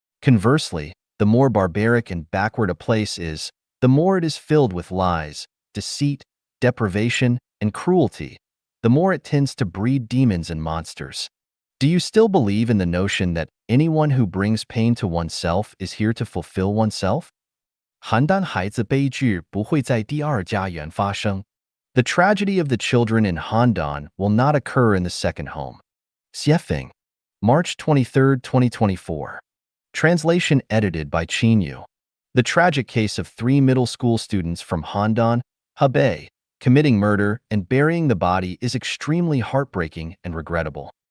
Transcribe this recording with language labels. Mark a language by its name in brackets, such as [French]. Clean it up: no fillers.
[English] Conversely, the more barbaric and backward a place is, the more it is filled with lies, deceit, deprivation, and cruelty, the more it tends to breed demons and monsters. Do you still believe in the notion that anyone who brings pain to oneself is here to fulfill oneself? [Chinese] 邯郸孩子悲剧不会在第二家园发生. [English] The tragedy of the children in Handan will not occur in the second home. Xiefeng, March 23, 2024. Translation edited by Qin Yu. The tragic case of 3 middle school students from Handan, Hebei, committing murder and burying the body is extremely heartbreaking and regrettable.